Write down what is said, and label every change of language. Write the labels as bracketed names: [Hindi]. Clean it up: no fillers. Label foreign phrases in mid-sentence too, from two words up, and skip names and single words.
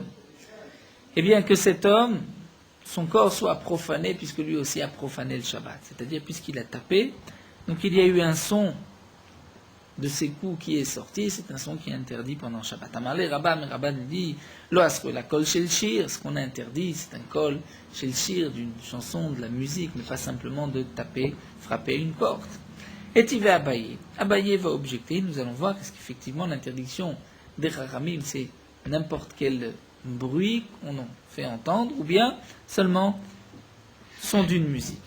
[French] Eh bien que cet homme, son corps soit profané, puisque lui aussi a profané le Shabbat. C'est-à-dire puisqu'il a tapé, donc il y a eu un son de ces coups qui est sorti, c'est un son qui est interdit pendant Shabbat. [Hebrew] אמר ליה רבה, [French] mais Rabba nous dit, [Hebrew] לא אסרו אלא קול של שיר, [French] ce qu'on a interdit, c'est un [Hebrew] קול של שיר [French] d'une chanson, de la musique, mais pas simplement de taper, frapper une porte. Et il va Abaye. Abaye va objecter, nous allons voir est-ce qu'effectivement l'interdiction des Chachamim, c'est n'importe quel bruit qu'on en fait entendre, ou bien seulement son d'une musique.